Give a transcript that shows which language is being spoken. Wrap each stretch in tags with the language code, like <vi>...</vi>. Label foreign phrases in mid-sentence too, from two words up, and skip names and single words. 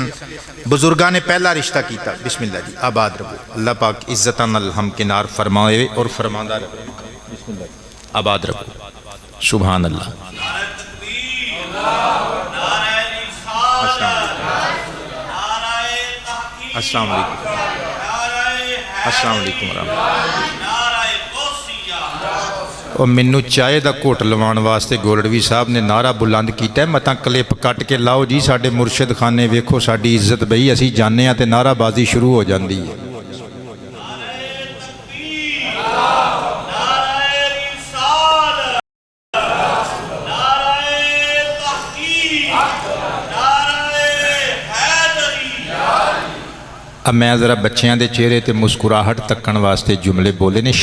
<pa>بزرگاں نے پہلا رشتہ کیتا.</pa> <ar>بسم اللہ</ar> <pa>جی آباد رہو. اللہ پاک عزتاں نال ہم کنار فرمائے اور فرماندا رہے.</pa> <ar>بسم اللہ</ar> <pa>آباد رہو.</pa> <ar>سبحان اللہ. السلام علیکم. السلام علیکم ورحمۃ اللہ.</ar> <pa>اور مینوں چائے دا گھٹ لوان واسطے گولڑوی صاحب نے نعرہ بلند کیتا ہے. متاں کلپ کٹ کے لاؤ جی. ساڈے مرشد خانے ویکھو ساڈی عزت بئی. اسی جانے ہاں تے نعرہ بازی شروع ہو جاندی ہے. اب میں ذرا بچیاں دے چہرے تے مسکراہٹ تکن واسطے جملے بولے نے.</pa>